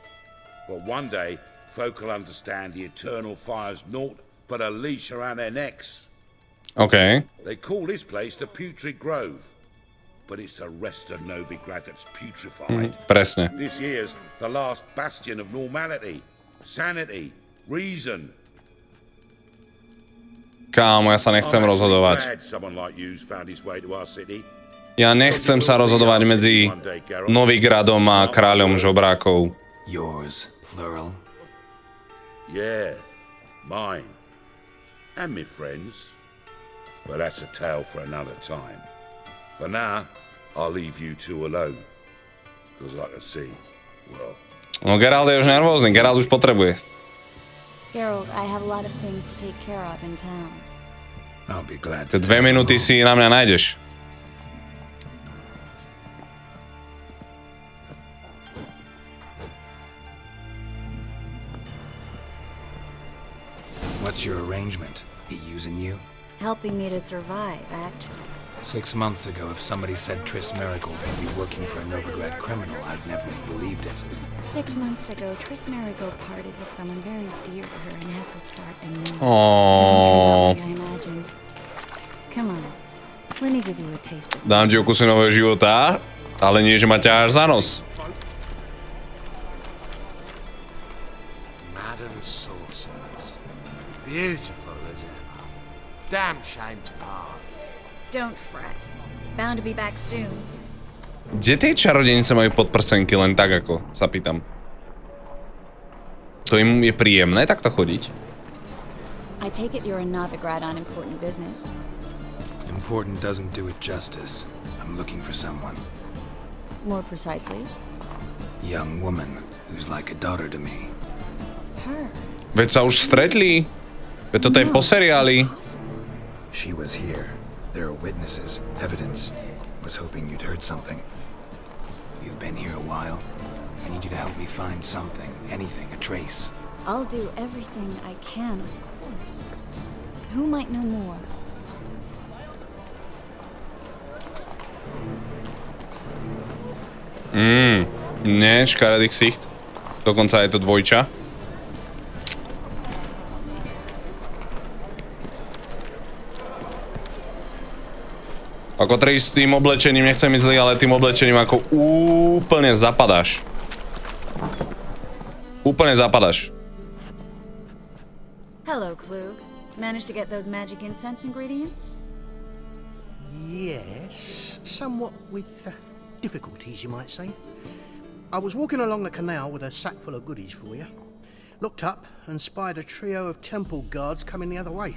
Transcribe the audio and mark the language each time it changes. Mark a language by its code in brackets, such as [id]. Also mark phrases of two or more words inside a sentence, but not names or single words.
[en] But one day, folk will understand the eternal fire's naught but a leash around their necks. OK. They call this place the Putrid Grove. But it's the rest of Novigrad that's putrefied. [sk] Presne. [en] This here's the last bastion of normality, sanity, reason. [sk] Kámo, ja sa nechcem rozhodovať. [en] Glad someone like you's found his way to our city. [sk] Ja nechcem sa rozhodovať medzi Novigradom a kráľom žobrákov. [en] Yours, plural. Yeah, mine. And my friends. But that's a tale for another time. For now, I'll leave you two alone. Because I can see, well... [sk] No Geralt je už nervózny, Geralt už potrebuje. Geralt, [en] I have a lot of things to take care of in town. I'll be glad [sk] Tie to 2 minúty si na mňa nájdeš. [en] What's your arrangement? He using you? Helping me to survive, actually. 6 months ago, if somebody said Triss Merigold would be working for a Novigrad criminal, I'd never have believed it. 6 months ago, Triss Merigold parted with someone very dear to her and had to start anew. Aww. Hasn't turned out like I imagined. Come on, let me give you a taste of [sk] Dám ti o kusy nového života, ale nie, že ma ťaháš za nos. [en] Madam Sorceress. Beautiful as ever. Damn shame to part. Don't fret. Bound to be back soon. [sk] Kde tie čarodejnice majú podprsenky, len tak ako sa pýtam. To im je príjemné takto chodiť? [en] I take it you're in Novigrade on important business. Important doesn't do it justice. I'm looking for someone. More precisely? Young woman who's like a daughter to me. Her. [sk] Veď sa už stretli. Veď toto je po seriáli. [en] She was here. There are witnesses, evidence. Was hoping you'd heard something. You've been here a while. I need you to help me find something, anything, a trace. I'll do everything I can, of course. Who might know more? [sk] Nie, škaredý ksicht. Dokonca je to dvojča. Ako tri s tým oblečením, nechcem ísť zlý, ale tým oblečením ako úplne zapadáš. Úplne zapadáš. [en] Hello, Klug. Managed to get those magic incense ingredients? Yes, somewhat with difficulties, you might say. I was walking along the canal with a sack full of goodies for you. Looked up and spied a trio of temple guards coming the other way.